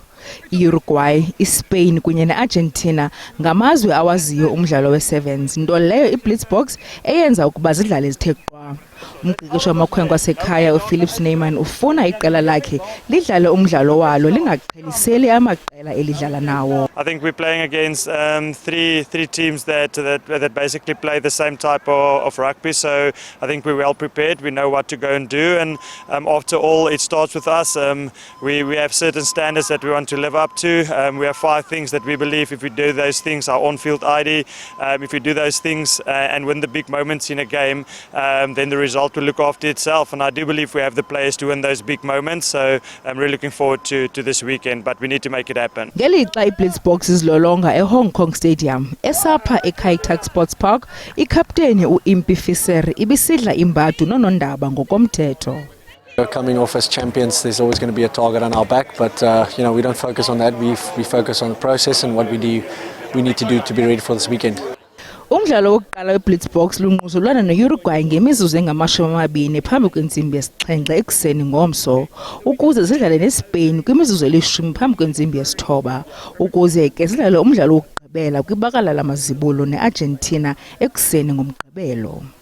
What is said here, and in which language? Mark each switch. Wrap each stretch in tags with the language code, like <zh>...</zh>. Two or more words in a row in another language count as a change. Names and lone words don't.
<xh>I-Uruguay, iSpain kunye ne-Argentina ngamazwe awaziyo umdlalo we-Sevens, nto leyo iBlitzboks eyenza ukuba zidlale zithe qwa. Umqeqeshi wamakhwenkwe asekhaya uPhillips Neyman ufuna iqela lakhe lidlale umdlalo walo lingaqheliseli amaqela elidlala nawo.</xh> <en>I think we're playing against three teams that basically play the same type of rugby, so I think we're well prepared. We know what to go and do, and after all, it starts with us. We have certain standards that we want to live up to. We have 5 things that we believe if we do those things, our on-field ID, if we do those things and win the big moments in a game, then the result will look after itself, and I do believe we have the players to win those big moments, so I'm really looking forward to this weekend, but we need to make it happen.</en> <xh>Ngelixa iBlitzboks izilolonga eHong Kong Stadium, esapha eKai Tak Sports Park, ikapteni uImpie Visser ibisidla imbadu nonondaba ngokomthetho.</xh> <en>Coming off as champions, there's always going to be a target on our back, but we don't focus on that. We focus on the process and what we need to do to be ready for this weekend.</en> <xh>Umdlalo wokuqala weBlitzboks lunquzulwana neUruguay ngemizuzu engama-20 phambi kwentsimbi yesi-7 ekuseni ngomso, ukuze zidlale neSpain kwimizuzu eli-10 phambi kwentsimbi yesi-9, ukuze ke zidlale umdlalo wokugqibela kwibakala lamazibulo neArgentina ekuseni ngomgqibelo.</xh>